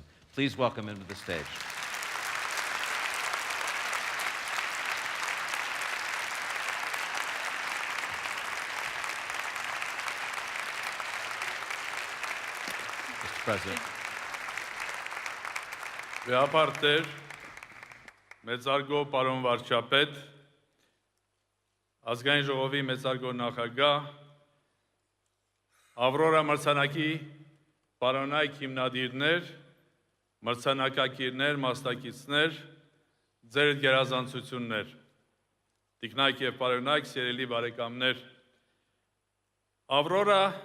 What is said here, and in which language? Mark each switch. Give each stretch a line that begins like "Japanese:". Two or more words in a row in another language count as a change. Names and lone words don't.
English: Please welcome him to the stage. Mr. President.
Armenian: Veapարտեր, մեծարգո պարոն վարչապետ, ազգային ժողովի մեծարգո նախագահ, Ավրորա մրցանակի պարոնայք հիմնադիրներ, մրցանակակիրներ, մասնակիցներ, ձեր գերազանցություններ, տիկնայք և պարոնայք, սիրելի բարեկամներ, Ավրորա